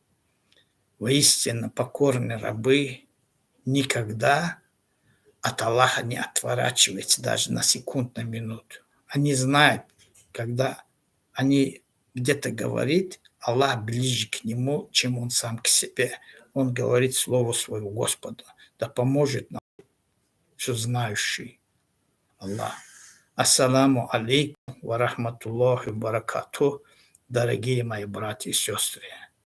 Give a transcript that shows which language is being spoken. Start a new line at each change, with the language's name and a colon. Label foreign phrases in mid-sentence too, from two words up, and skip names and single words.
Russian: Воистину покорные рабы никогда от Аллаха не отворачиваются даже на секунду, на минуту. Они знают, когда они где-то говорит, Аллах ближе к нему, чем он сам к себе. Он говорит слово своего Господа. Да поможет нам все знающий Аллах.
Arabic: السلام عليكم ورحمة الله وبركاته,
Russian: дорогие мои братья и сестры.